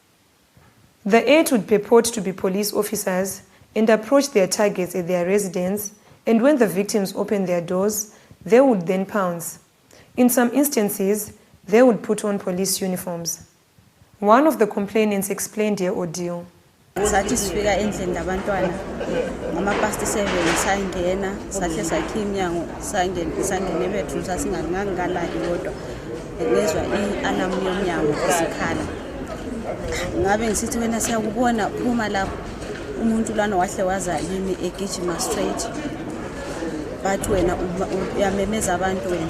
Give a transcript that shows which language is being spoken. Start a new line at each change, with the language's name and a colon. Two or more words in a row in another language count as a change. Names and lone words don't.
English: The 8 would purport to be police officers and approach their targets at their residence, and when the victims opened their doors, they would then pounce. In some instances, they would put on police uniforms. One of the complainants explained their ordeal.
North Ndebele: Sathi sifika endlini labantwana ngama-past 7 sayingena sahle sakhe iminyango sangene bedroom sasingangalali kodwa ngezwa i-alarm yomnyango isikhala. Ngabe ngisithi wena siyakubona phuma lapho umuntu lana wahle waza yimi egijima straight, bathi wena uyamemeza abantu wena.